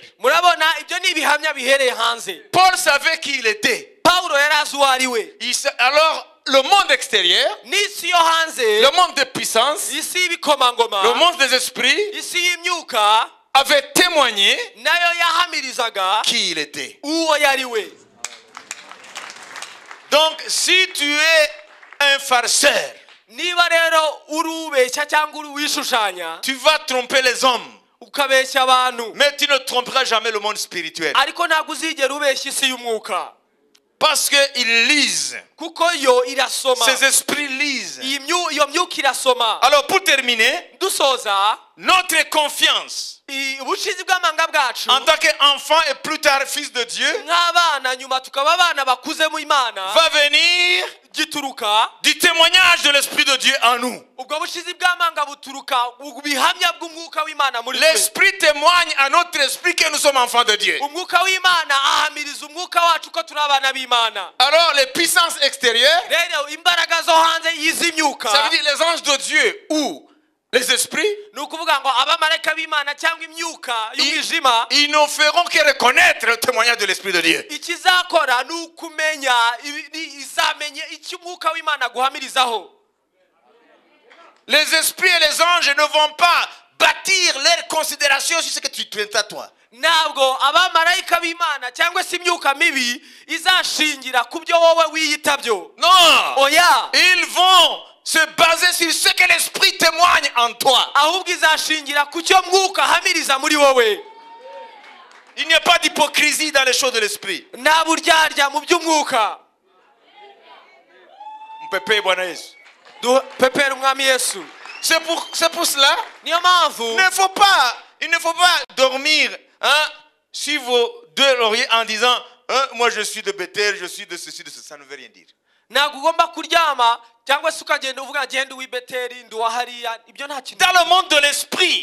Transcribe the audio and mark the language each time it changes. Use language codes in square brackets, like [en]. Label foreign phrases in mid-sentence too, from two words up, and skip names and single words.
[rw] murabona ibyo ni ibihamya bihereye hanze. [fr] Paul savait qui il était. [rw] Pawulo yari azi uwo ari we. [fr] Alors, le monde extérieur, [rw] n'isi yo hanze, [fr] le monde de puissance, [rw] isi y'ibikomangoma, [fr] le monde des esprits, [rw] isi y'imyuka [fr] avait témoigné [rw] nayo yahamirizaga [fr] qui il était. [rw] uwo yari we. [fr] Donc, si tu es un farceur, [rw] niba rero uri ubeshya cyangwa uri wishushanya [fr] tu vas tromper les hommes, [rw] ukabeshya abantu, [fr] mais tu ne tromperas jamais le monde spirituel. [rw] ariko ntabwo uzigera ubeshya isi y'umwuka. [fr] Parce qu'ils lisent. [rw] kuko yo irasoma. [fr] Ces esprits lisent. [rw] iyo myuka irasoma. [fr] Alors, pour terminer, [rw] dusoza [fr] notre confiance [rw] ubushizi bw'amanga bwacu [fr] en tant qu'enfant et plus tard fils de Dieu [rw] nk'abana nyuma tukaba abana bakuze mu Imana [fr] va venir [rw] gituruka [fr] du témoignage de l'Esprit de Dieu en nous. [rw] ubwo bushizi bw'amanga buturuka mu bihamya bw'umwuka w'Imana muri twe. [fr] L'Esprit témoigne à notre esprit que nous sommes enfants de Dieu. [rw] umwuka w'Imana ahamiriza umwuka wacu ko turi abana b'Imana. [fr] Alors les puissances extérieures, [rw] rero imbaraga zo hanze y'izimyuka, [fr] ça veut dire les anges de Dieu ou les esprits, [rw] ni ukuvuga ngo abamarayika b'Imana cyangwa imyuka y'umwijima [fr] ils ne feront que reconnaître le témoignage de l'Esprit de Dieu. [rw] ikizakora ni ukumenya izamenye icyo umwuka w'Imana aguhamirizaho. [fr] Les esprits et les anges ne vont pas bâtir leurs considérations sur ce que tu as toi. [rw] ntabwo abamarayika b'Imana cyangwa se imyuka mibi izashingira ku byo wowe wiyita byo. [fr] Non, [rw] oya, [fr] ils vont se baser sur ce que l'Esprit témoigne en toi. [rw] ahubwo izashingira ku cyo mwuka ahamiriza muri wowe. [fr] Il n'y a pas d'hypocrisie dans les choses de l'Esprit. [rw] nta buryarya mu by'umwuka. [sw] Mpepeye Bwana Yesu. [rw] pepera umwami Yesu. [fr] C'est pour cela. [rw] Niyo mpamvu [fr] Il ne faut pas dormir sur vos deux lauriers en disant moi je suis de Bethel, je suis de ceci, de cela. Ça ne veut rien dire. [rw] ntabwo ugomba kuryama cyangwa se ukagenda uvuga ngende uw'i Beteli ndi uwa hariya, ibyo nta kintu. [fr] Dans le monde de l'esprit,